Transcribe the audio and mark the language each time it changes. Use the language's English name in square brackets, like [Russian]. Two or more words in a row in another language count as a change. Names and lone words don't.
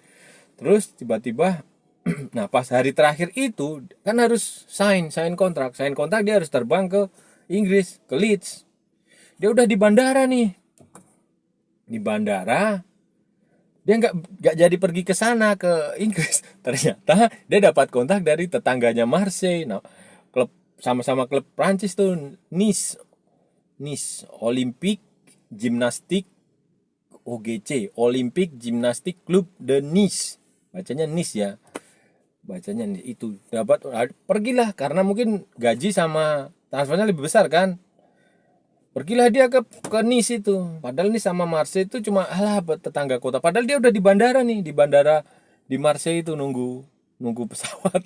[Indonesian] Terus tiba-tiba nah pas hari terakhir itu kan harus sign kontrak dia harus terbang ke Inggris, ke Leeds. Dia udah di bandara nih, dia nggak jadi pergi ke sana ke Inggris. Ternyata dia dapat kontak dari tetangganya Marseille. Nah, klub sama-sama klub Prancis tuh, Nice Olympique Gymnastique, OGC, Olympique Gymnastique Club de Nice. Bacanya Nice ya. Bacanya itu. Pergilah karena mungkin gaji sama transfernya lebih besar kan. Pergilah dia ke Nice itu. Padahal nih sama Marseille itu cuma tetangga kota. Padahal dia udah di bandara nih, di bandara di Marseille itu nunggu pesawat.